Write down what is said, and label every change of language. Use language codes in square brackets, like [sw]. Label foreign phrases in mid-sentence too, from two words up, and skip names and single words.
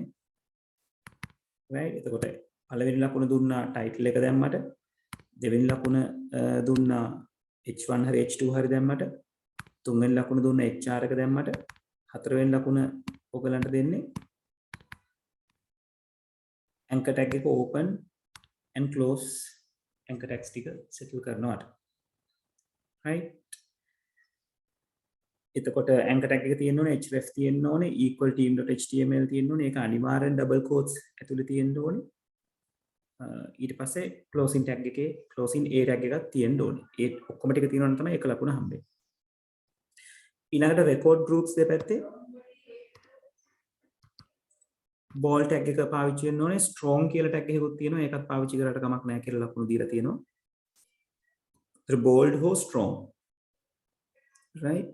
[si] right? එතකොට පළවෙනි ලකුණ දුන්නා title එක දැම්මට, දෙවෙනි ලකුණ දුන්නා H1 හරි H2 හරි දැම්මට, තුන්වෙනි ලකුණ දුන්නා HR එක දැම්මට, හතරවෙනි ලකුණ ඔයගලන්ට දෙන්නේ [en] anchor tag [si] එක [en] open and close anchor tags [si] ටික settle කරනවාට. right? එතකොට [en] anchor tag [si] එක තියෙන්න ඕනේ, href තියෙන්න ඕනේ, equal team.html තියෙන්න ඕනේ. ඒක අනිවාර්යෙන් [en] double quotes [si] ඇතුලේ තියෙන්න ඕනේ. ඊට පස්සේ [en] closing tag [si] එකේ [en] closing a tag [si] එකක් තියෙන්න ඕනේ. ඒ ඔක්කොම ටික තියෙනවා නම් තමයි එක ලකුණ හම්බෙන්නේ. ඊළඟට [en] record groups [si] දෙපැත්තේ [en] ball tag [si] එක පාවිච්චි වෙන්න ඕනේ. strong කියලා tag එකකුත් තියෙනවා. ඒකත් පාවිච්චි කරලා කමක් නැහැ කියලා ලකුණු දීලා තියෙනවා. ඒතර bold හෝ strong. right?